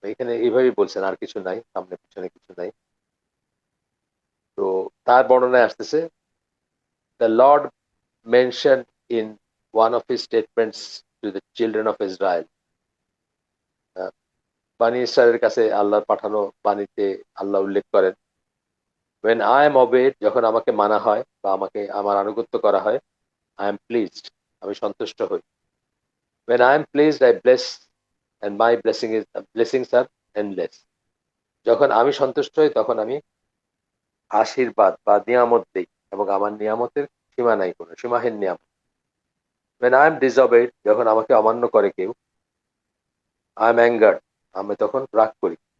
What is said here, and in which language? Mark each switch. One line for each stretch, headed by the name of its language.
Bangla: এখানে এইভাবেই বলছেন, আর কিছু নাই, সামনে পিছনে কিছু নাই। তো তার বর্ণনায় আসতেছে,
English: the lord mentioned in one of his statements to the children of Israel,
Bangla: বানি ইসরায়েলের কাছে আল্লাহর পাঠানো বাণীতে আল্লাহ উল্লেখ করেন,
English: when I am obeyed,
Bangla: যখন আমাকে মানা হয় বা আমাকে আমার আনুগত্য করা হয়,
English: I am pleased,
Bangla: আমি সন্তুষ্ট হই।
English: when I am pleased, I bless, and my blessings are endless.
Bangla: যখন আমি সন্তুষ্ট হই তখন আমি আশীর্বাদ বা নিয়ামত দেই, এবং আমার নিয়ামতের সীমা নাই, কোনো সীমাহীন নিয়ামত।
English: when I am disobeyed,
Bangla: যখন আমাকে অমান্য করে কেউ,
English: I am angered,
Bangla: আমি তখন রাগ করি।